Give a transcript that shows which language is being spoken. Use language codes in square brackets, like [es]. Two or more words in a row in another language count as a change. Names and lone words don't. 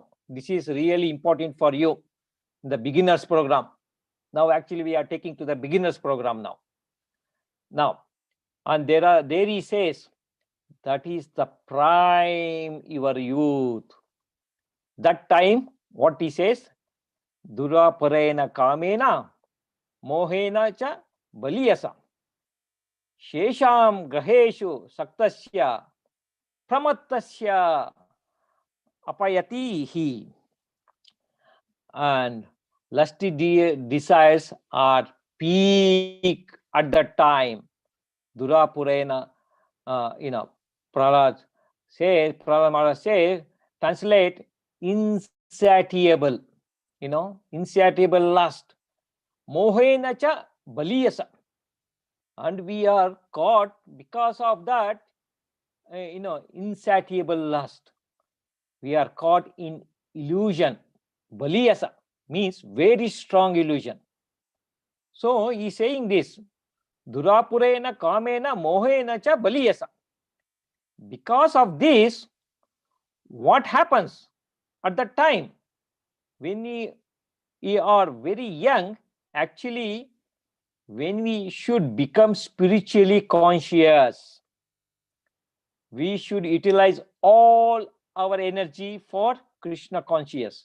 [en] This is really important for you, the beginners program. Now actually we are taking to the beginners program now. And there he says that is the prime your youth. That time, what he says, [sa] Duraparena kamena mohena cha baliyasa shesham graheshu saktasya pramattasya apayatihi. [en] And lusty desires are peak at that time. Durapurena, Prahlad Maharaj says, translate insatiable, insatiable lust. [sa] Mohena cha baliyasa. [en] And we are caught because of that, insatiable lust. We are caught in illusion. Baliyasa means very strong illusion. So he is saying this, [sa] Durapurena kamena mohena cha baliyasa. [en] Because of this, what happens at that time when we are very young? Actually, when we should become spiritually conscious, we should utilize all our energy for Krishna conscious.